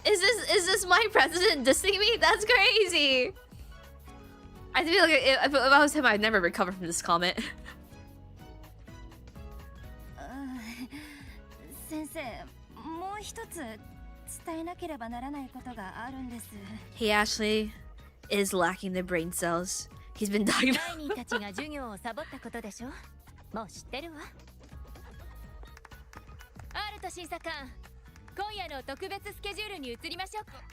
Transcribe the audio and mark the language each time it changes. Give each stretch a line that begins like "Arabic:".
English: Is this my president dissing me? That's crazy! I feel like if I was him, I'd never recover from this comment.
Japanese: 先生、もう一つ伝えなければならないことがあるんです。
English: He actually is lacking the brain cells. He's been diagnosed.
Japanese: ダイニーたちが授業をサボったことでしょ。もう知ってるわ。アルト審査官、今夜の特別スケジュールに移りましょう。